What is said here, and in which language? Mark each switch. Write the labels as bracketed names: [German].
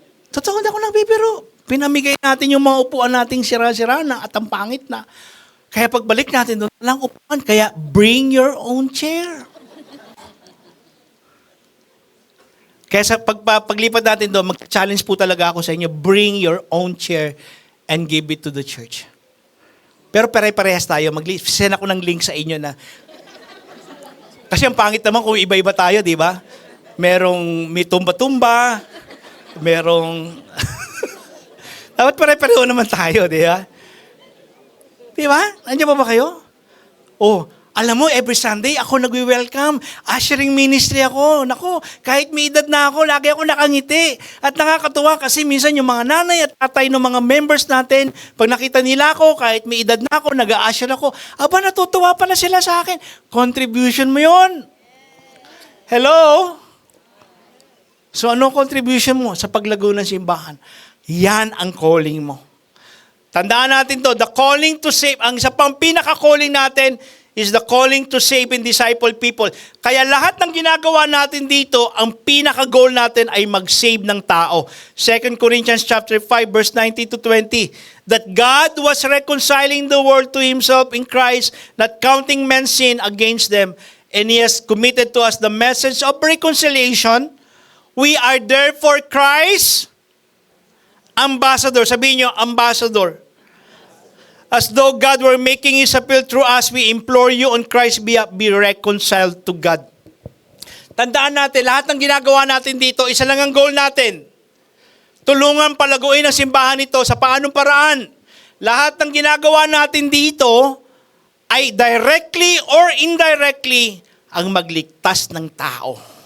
[Filipino] Totoo, hindi ako nagbibiro. Pinamigay natin yung mga upuan nating sira-sira na at ang pangit na. Kaya pagbalik natin doon, walang upuan. [English] Kaya bring your own chair. [Filipino] Kaya sa paglipat natin doon, mag-challenge po talaga ako sa inyo, [English] bring your own chair and give it to the church. [Filipino] Pero pare-parehas tayo. Mag-send ako ng link sa inyo na kasi ang pangit naman kung iba-iba tayo, di ba? May tumba-tumba, dapat pare-pareho naman tayo, di ba? Di ba? Nandiyan pa ba kayo? Alam mo, [English] every Sunday, [Filipino] ako nagwi-welcome. Ushering ministry ako. Naku, kahit may edad na ako, lagi ako nakangiti. At nakakatuwa kasi minsan yung mga nanay at tatay ng mga members natin, pag nakita nila ako, kahit may edad na ako, nag-a-usher ako, natutuwa pala sila sa akin. Contribution mo yon. Hello? So ano contribution mo sa paglago ng simbahan? Yan ang calling mo. Tandaan natin to, [English] the calling to save, [Filipino] ang isa pang pinaka-calling natin [English] is the calling to save and disciple people. [Filipino] Kaya lahat ng ginagawa natin dito, ang pinaka-goal natin ay mag-save ng tao. [English] 2 Corinthians chapter 5 verse 19 to 20. That God was reconciling the world to Himself in Christ, not counting men's sin against them. And He has committed to us the message of reconciliation. We are therefore Christ's ambassador. [Filipino] Sabihin nyo, [English] ambassador. As though God were making His appeal through us, we implore you on Christ's behalf, be reconciled to God. [Filipino] Tandaan natin, lahat ng ginagawa natin dito, isa lang ang goal natin. Tulungan palaguin ang simbahan nito sa paanong paraan. Lahat ng ginagawa natin dito ay [English] directly or indirectly [Filipino] ang magligtas ng tao.